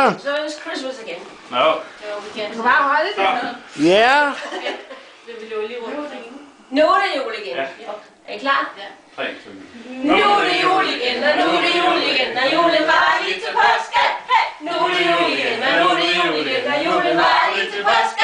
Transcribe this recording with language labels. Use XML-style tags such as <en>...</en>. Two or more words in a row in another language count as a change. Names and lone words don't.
<en>Christmas. So it's Christmas again. No. So we can.</en> <da>Du kan bare holde det.</da> <en>Yeah.</en> <da>Det vil jo lige rundt. Nu er det jul igen. Ja. Er I klar? Ja. 3, 2, Nu er det jul igen, og nu er det jul igen, og julen var lige til påske. Nu er det jul igen, og nu er det jul igen, og julen var lige til påske.</da>